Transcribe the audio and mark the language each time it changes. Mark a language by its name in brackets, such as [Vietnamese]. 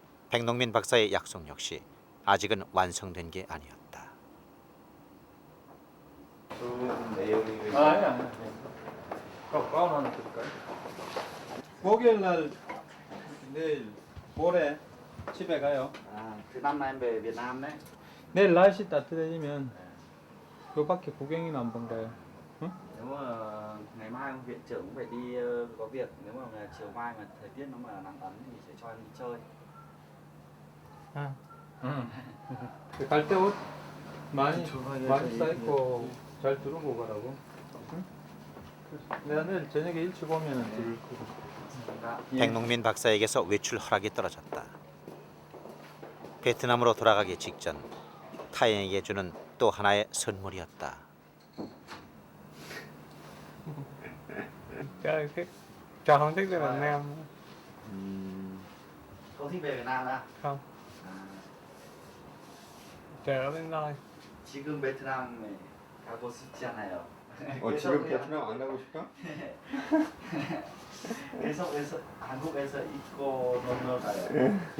[Korean] 백농민 박사의 약속 역시 아직은 완성된 게 아니었다. 아니야. 가운 하나 드릴까요? 목요일 날 내일 모레 집에 가요. [Vietnamese] À, thứ năm nay em về Việt Nam đấy. [Korean] 내일 날씨 따뜻해지면 요 밖에 구경이나 한번 가요. 응? [Vietnamese] Nếu mà ngày mai viện trưởng cũng phải đi có việc, nếu mà chiều mai mà thời tiết nó mà nắng ấm thì sẽ cho em đi chơi. [Korean] 응. 응. 갈 때 옷 많이 쌓고 잘 두르고 가라고. 응? 내가 내일 저녁에 일찍 오면은 들을 거고. 백농민 박사에게서 외출 허락이 떨어졌다. 베트남으로 돌아가기 직전 타인에게 주는 또 하나의 선물이었다. [Vietnamese] Chào không thích về Việt Nam. Không thích về Việt Nam à? Không. Chờ bên đây. [Korean] 지금 베트남에 가고 싶지 않아요. 지금 베트남 안 가고 싶어? 계속해서 한국에서 있고 놀러 가요.